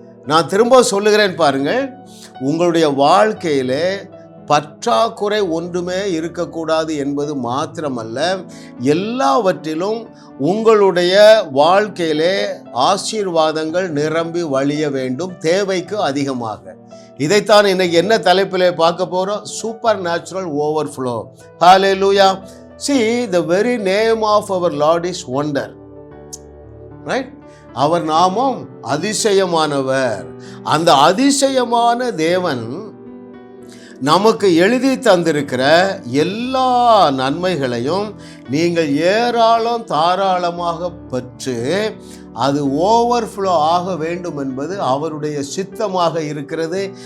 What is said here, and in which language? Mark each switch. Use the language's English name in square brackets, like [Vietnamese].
[Tamil] நான் திரும்ப சொல்லுகிறேன் பாருங்கள், உங்களுடைய வாழ்க்கையிலே பற்றாக்குறை ஒன்றுமே இருக்கக்கூடாது என்பது மாத்திரமல்ல, எல்லாவற்றிலும் உங்களுடைய வாழ்க்கையிலே ஆசீர்வாதங்கள் நிரம்பி வழிய வேண்டும், தேவைக்கு அதிகமாக. இதைத்தான் இன்னைக்கு என்ன தலைப்பிலே பார்க்க போகிறோம்? [English] Supernatural overflow. Hallelujah. See, the very name of our Lord is wonder. [Tamil] Right? அவர் நாமம் அதிசயமானவர். அந்த அதிசயமான தேவன் நமக்கு எழுதி தந்திருக்கிற எல்லா நன்மைகளையும் நீங்கள் ஏராளம் தாராளமாக பெற்று அது ஓவர்ஃப்ளோ ஆக வேண்டும் என்பது அவருடைய சித்தமாக இருக்கிறது.